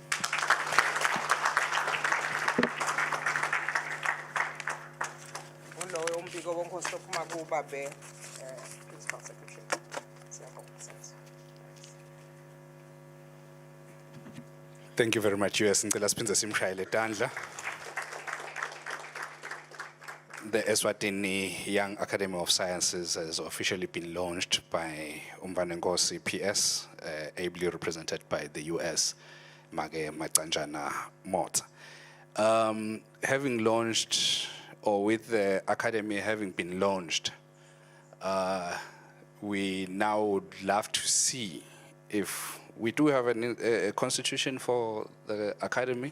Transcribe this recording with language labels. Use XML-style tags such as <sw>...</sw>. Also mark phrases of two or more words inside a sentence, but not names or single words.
<en>Thank you very much, US.</en> <ss>Ngicela siphinde simshayele tandla.</ss> <en>The Eswatini Young Academy of Sciences has officially been launched by Umbanenkosi PS, ably represented by the US, Mage Matanjana Mot. Having launched, or with the academy having been launched, we now would love to see if we do have a constitution for the academy.</en>